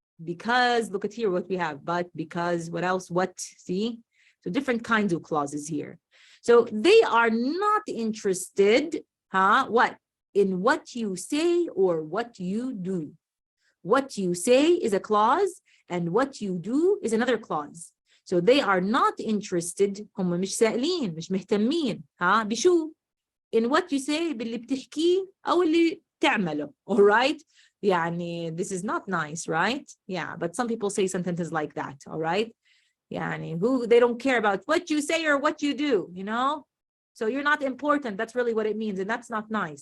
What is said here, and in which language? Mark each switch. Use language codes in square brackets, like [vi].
[en] Because, look at here what we have, but, because, what else, what, see? So different kinds of clauses here. So they are not interested, what? In what you say or what you do. What you say is a clause, and what you do is another clause. So they are not interested, [ar] هم مش سائلين, مش مهتمين, بشو? [en] In what you say, [ar] باللي بتحكيه أو اللي تعمله, [en] all right? يعني, this is not nice, right? Yeah, but some people say sentences like that, all right? يعني, they don't care about what you say or what you do, So you're not important, that's really what it means, and that's not nice.